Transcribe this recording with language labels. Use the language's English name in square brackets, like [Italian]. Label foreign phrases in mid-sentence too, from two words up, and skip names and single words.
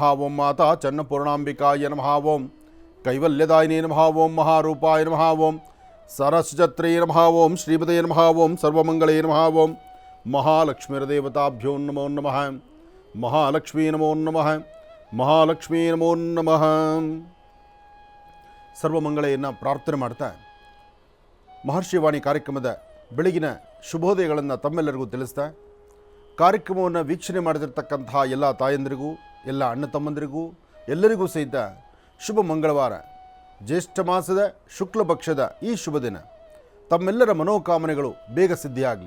[Sanskrit] ಓಂ ಮಾತಾ ಚನ್ನಪೂರ್ಣಾಂಬಿಕಾಯ ನಮಃ. ಓಂ ಕೈವಲ್ಯದಾಯಿನೇ ನಮಃ. ಓಂ ಮಹಾರೂಪಾಯ ನಮಃ. ಓಂ ಸರಸ್ವತ್ರೇ ನಮಃ. ಓಂ ಶ್ರೀಪದೇ ನಮಃ. ಓಂ ಸರ್ವಮಂಗಳೇ ನಮಃ. ಓಂ ಮಹಾಲಕ್ಷ್ಮೀರ್ದೇವತಾಭ್ಯೋ ನಮೋ ನಮಃ. ಮಹಾಲಕ್ಷ್ಮೀ ನಮೋ ನಮಃ. ಮಹಾಲಕ್ಷ್ಮೀ ನಮೋ ನಮಃ. [Kannada] ಸರ್ವಮಂಗಳೆಯನ್ನು ಪ್ರಾರ್ಥನೆ ಮಾಡ್ತಾ ಮಹರ್ಷಿವಾಣಿ ಕಾರ್ಯಕ್ರಮದ ಬೆಳಗಿನ ಶುಭೋದಯಗಳನ್ನು ತಮ್ಮೆಲ್ಲರಿಗೂ ತಿಳಿಸ್ತಾ ಕಾರ್ಯಕ್ರಮವನ್ನು ವೀಕ್ಷಣೆ ಮಾಡದಿರ್ತಕ್ಕಂತಹ ಎಲ್ಲ ತಾಯಂದಿರಿಗೂ ಎಲ್ಲ ಅಣ್ಣ ತಮ್ಮಂದಿರಿಗೂ ಎಲ್ಲರಿಗೂ ಸಹಿತ ಶುಭ ಮಂಗಳವಾರ ಜ್ಯೇಷ್ಠ ಮಾಸದ ಶುಕ್ಲ ಪಕ್ಷದ ಈ ಶುಭ ದಿನ ತಮ್ಮೆಲ್ಲರ ಮನೋಕಾಮನೆಗಳು ಬೇಗ ಸಿದ್ಧಿಯಾಗಲಿ.